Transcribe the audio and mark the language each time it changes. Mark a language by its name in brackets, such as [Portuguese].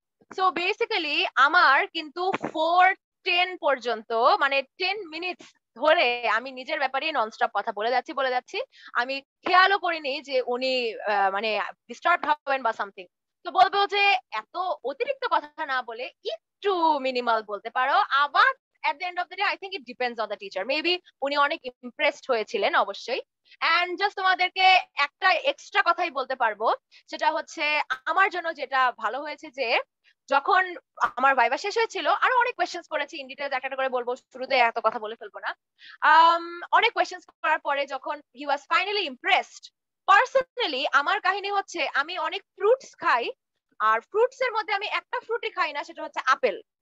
[Bangla] So basically আমার কিন্তু 4:10 পর্যন্ত, মানে 10 মিনিটস ধরে আমি নিজের ব্যাপারে ননস্টপ কথা বলে যাচ্ছি। আমি খেয়ালও করিনি যে উনি মানে ডিস্টার্ব হবেন বা সামথিং। তো বলবো যে এত অতিরিক্ত কথা না বলে একটু মিনিমাল বলতে পারো। আবার [English] at the end of the day I think it depends on the teacher, maybe [Bangla] উনি অনেক ইমপ্রেসড হয়েছিলেন অবশ্যই। এন্ড জাস্ট তোমাদেরকে একটা এক্সট্রা কথাই বলতে পারবো, সেটা হচ্ছে আমার জন্য যেটা ভালো হয়েছে যে যখন আমার ভাইভা শেষ হয়েছিল, আরো অনেক কোয়েশ্চেন্স করেছি, ইন ডিটেইলস একটা করে বলবো, শুরুতে এত কথা বলে ফেলবো না। অনেক কোয়েশ্চেন্স করার পরে যখন [English] he was finally impressed, [Bangla] পার্সোনালি আমার কাহিনী হচ্ছে আমি অনেক ফ্রুটস খাই, আর ফ্রুটস এর মধ্যে আমি একটা ফ্রুটই খাই না, সেটা হচ্ছে আপেল।